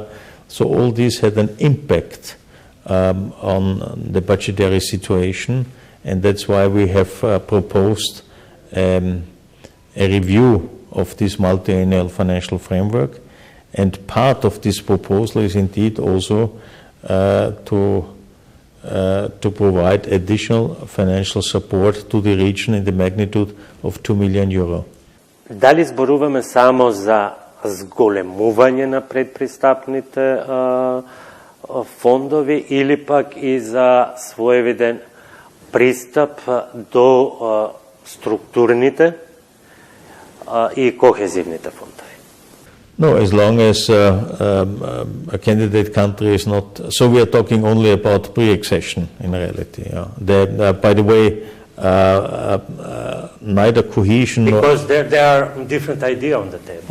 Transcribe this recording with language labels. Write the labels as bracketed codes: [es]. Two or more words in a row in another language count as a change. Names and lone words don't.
[en] So all this had an impact on the budgetary situation, and that's why we have proposed a review of this multi-annual financial framework. And part of this proposal is indeed also to provide additional financial support to the region in the magnitude of 2 million euro. [mk] Дали зборуваме само за зголемување на предпристапните фондови или пак и за своевиден пристап до структурните и кохезивните фондови? [en] No, as long as a candidate country is not, so we are talking only about pre-accession in reality. By the way, neither cohesion because there are different ideas on the table.